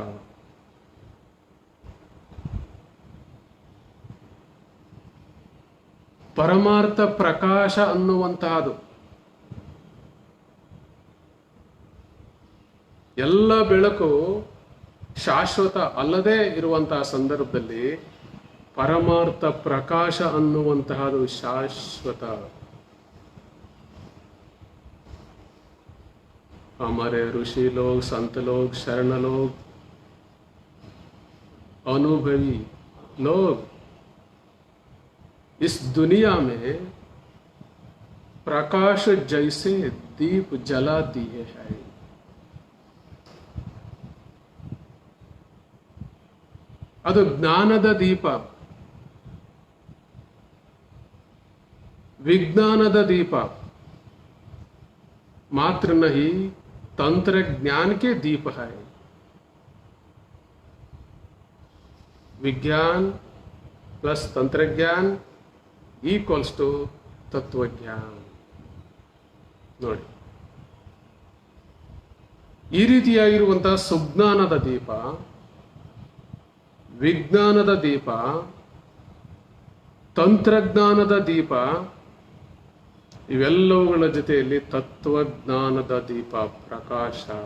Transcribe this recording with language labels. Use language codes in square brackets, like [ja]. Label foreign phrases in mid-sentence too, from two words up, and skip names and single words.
[kn] ಪರಮಾರ್ಥ ಪ್ರಕಾಶ ಅನ್ನುವಂತಹದು ಎಲ್ಲ ಬೆಳಕು ಶಾಶ್ವತ ಅಲ್ಲದೆ ಇರುವಂತಹ ಸಂದರ್ಭದಲ್ಲಿ ಪರಮಾರ್ಥ ಪ್ರಕಾಶ ಅನ್ನುವಂತಹದು ಶಾಶ್ವತ. [hi] हमारे ऋषि लोग, संत लोग, शरण लोग, अनुभवी लोग इस दुनिया में प्रकाश जैसे दीप जला दिए हैं. [kn] ಅದು ಜ್ಞಾನದ ದೀಪ, [hi] विज्ञानद दीप मात्र नहीं, तंत्रज्ञान के दीप है. [kn] विज्ञान प्लस तंत्रज्ञान [en] equals to [kn] ತತ್ವಜ್ಞಾನ. ನೋಡಿ, ಈ ರೀತಿಯಾಗಿರುವಂತಹ ಸುಜ್ಞಾನದ ದೀಪ, ವಿಜ್ಞಾನದ ದೀಪ, ತಂತ್ರಜ್ಞಾನದ ದೀಪ, ಇವೆಲ್ಲವುಗಳ ಜೊತೆಯಲ್ಲಿ ತತ್ವಜ್ಞಾನದ ದೀಪ ಪ್ರಕಾಶ.